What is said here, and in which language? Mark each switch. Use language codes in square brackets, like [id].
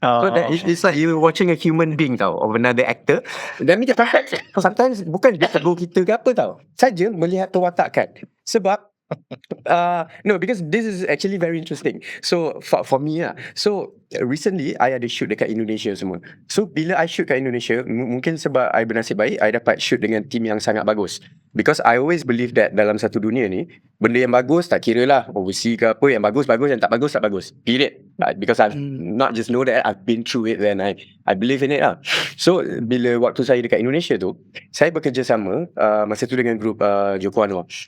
[en] So it's like you watching a human being tau, of another actor. [ms] Dan ni [en] sometimes [ms] bukan dia tegur kita ke apa tau, saja melihat perwatakan. Sebab no, [en] because this is actually very interesting. So for me lah. So recently I [ms] ada shoot dekat Indonesia semua. So bila I shoot kat Indonesia, mungkin sebab I bernasib baik, I dapat shoot dengan team yang sangat bagus. [en] Because I always believe that [ms] dalam satu dunia ni, benda yang bagus tak kira lah overseas ke apa, yang bagus, yang tak bagus. [en] Period. Because I've not just know that, I've been through it, then I believe in it lah. [ms] So bila waktu saya dekat Indonesia tu, saya bekerjasama masa tu dengan grup Joko Anwar.